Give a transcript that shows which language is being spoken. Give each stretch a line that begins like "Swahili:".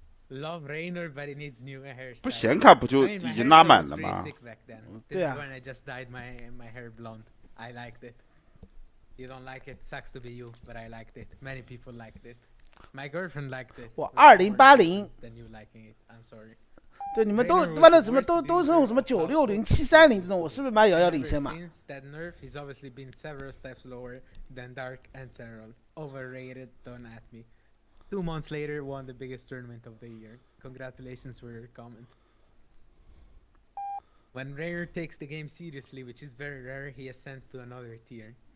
English: Love Rainer, but it needs new hairstyle.
Chinese: 不显卡不就已经拉满了吗？对啊。
English: This is when I just dyed my hair blonde. I liked it. You don't like it, sucks to be you, but I liked it. Many people liked it. My girlfriend liked it.
Chinese: 我2080。
English: Then you liking it? I'm sorry.
Chinese: 对，你们都他妈的怎么都是那种什么960、730这种，我是不是妈遥遥领先嘛
English: ？Since that nerf, he's obviously been several steps lower than Dark and Central. Overrated, don't at me. 2 months later, won the biggest tournament of the year. Congratulations for your comment. When Rare takes the game seriously, which is very rare, he ascends to another tier.